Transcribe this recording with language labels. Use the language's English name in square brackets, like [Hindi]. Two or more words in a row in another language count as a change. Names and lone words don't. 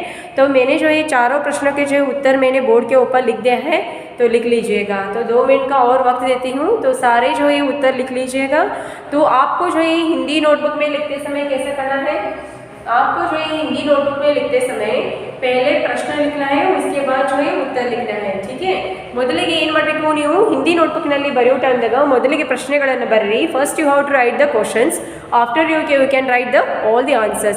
[Hindi] तो मैंने जो है चारों प्रश्नों के जो उत्तर मैंने बोर्ड के ऊपर लिख दिया है, तो लिख लीजिएगा। तो 2 मिनट का और वक्त देती हूँ, तो सारे जो है उत्तर लिख लीजिएगा। तो आपको जो है हिंदी नोटबुक में लिखते समय कैसे करना है, आपको जो है हिंदी नोटबुक में लिखते समय पहले प्रश्न लिखना है, उसके बाद जो है उत्तर लिखना है। ठीक है। [Kannada] ಮೊದಲಿಗೆ ಏನು ಮಾಡಬೇಕು, ನೀವು ಹಿಂದಿ ನೋಟ್ಬುಕ್ನಲ್ಲಿ ಬರೆಯೋ ಟೈಮ್ದಾಗ ಮೊದಲಿಗೆ ಪ್ರಶ್ನೆಗಳನ್ನು ಬರೆಯಿರಿ. [English] First you have to write the questions, after you can write the all the answers.